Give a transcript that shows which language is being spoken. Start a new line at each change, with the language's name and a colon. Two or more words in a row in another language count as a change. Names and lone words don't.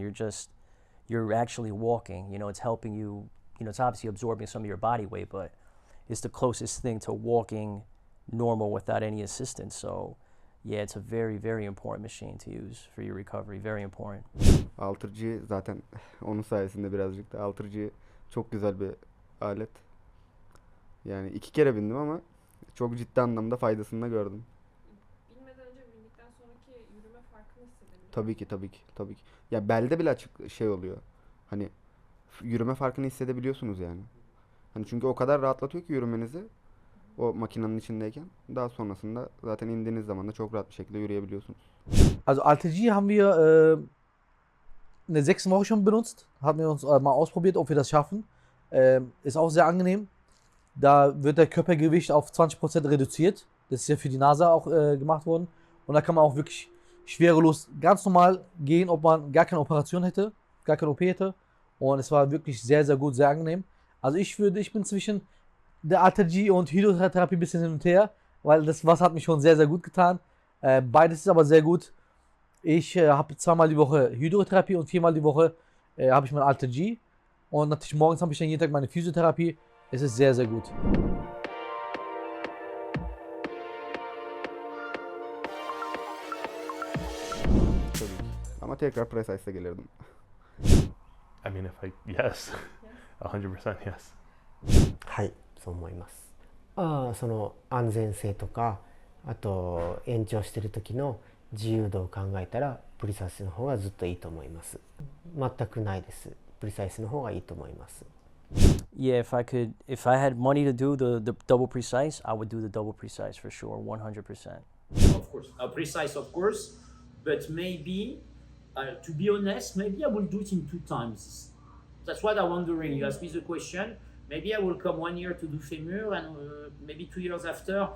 English: You're actually walking. You know, it's helping you. You know, it's obviously absorbing some of your body weight, but it's the closest thing to walking normal without any assistance. So yeah, it's a very, very important machine to use for your recovery. Very important.
Turkish: Alter G zaten onun sayesinde birazcık da Alter G çok güzel bir alet. Yani 2 kere bindim ama çok ciddi anlamda faydasını da gördüm. Binmeden önce bindikten sonraki yürüme farkını hissedebiliyor. Tabii ki. Ya belde bile açık şey oluyor. Hani yürüme farkını hissedebiliyorsunuz yani. Hani çünkü o kadar rahatlatıyor ki yürümenizi o makinenin içindeyken. Daha sonrasında zaten indiğiniz zaman da çok rahat bir şekilde yürüyebiliyorsunuz.
German: Also Alter G haben wir in der 6. Woche schon benutzt. Haben wir uns mal ausprobiert, ob wir das schaffen. Ist auch sehr angenehm. Da wird der Körpergewicht auf 20% reduziert. Das ist ja für die NASA auch gemacht worden. Und da kann man auch wirklich schwerelos ganz normal gehen, ob man gar keine Operation hätte, gar keine OP hätte. Und es war wirklich sehr, sehr gut, sehr angenehm. Also ich bin zwischen der Alter G und Hydrotherapie ein bisschen hin und her, weil das Wasser hat mich schon sehr, sehr gut getan. Beides ist aber sehr gut. Ich habe 2-mal die Woche Hydrotherapie und 4-mal die Woche habe ich mein Alter G. Und natürlich morgens habe ich dann jeden Tag meine Physiotherapie. Es ist sehr, sehr gut.
Turkish: Tabii ki. Ama tekrar Precice'e gelirdim.
English: I mean, yes, 100% yes.
Japanese: はい、そう思います。その安全性とか、あと延長してる時の自由度を考えたらプリサイスの方がずっといいと思います。全くないです。プリサイスの方がいいと思います。
English: Yeah, if I had money to do the double precise, I would do the double precise for sure, 100%. Of course, Precice, of course, but maybe, to be honest, maybe I will do it in 2 times. That's what I'm wondering. You asked me the question. Maybe I will come 1 year to do femur and maybe 2 years after.